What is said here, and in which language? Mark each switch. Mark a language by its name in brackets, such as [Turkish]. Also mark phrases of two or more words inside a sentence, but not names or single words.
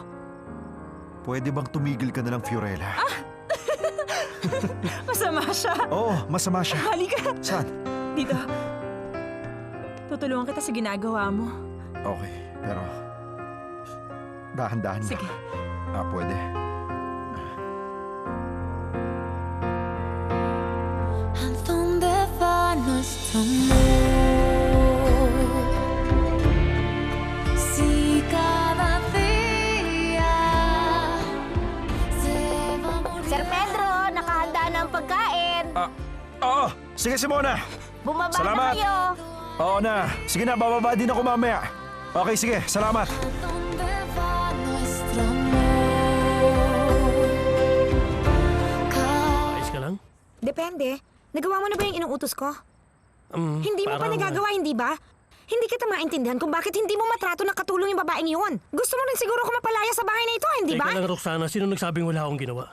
[Filipino] Pwede bang tumigil ka na lang, Fiorella? Masama siya. Oo, masama siya. Halika. Saan? Dito. Tutulungan kita sa ginagawa mo. Okay, pero dahan-dahan lang. Sige. Pwede. [Spanish] Han donde va nuestro amor. Si cada día se va muriendo. [Filipino] Sir Pedro, nakahanda na ang pagkain. Oo! Sige, Simona! Bumaba Salamat. na kayo. Oo na. Sige na, bababa din ako mamaya. Okay, sige. Salamat. [Spanish] ¿Dónde va nuestro amor? [Filipino] Ayos ka lang? Depende. Nagawa mo na ba yung inuutos ko? Hindi mo pa parang, nagagawa, hindi ba? Hindi kita maintindihan kung bakit hindi mo matrato ng katulong yung babaeng yun. Gusto mo rin siguro ko mapalaya sa bahay na ito, hindi ba? Teka lang, Roxana. Sino nagsabing wala akong ginawa?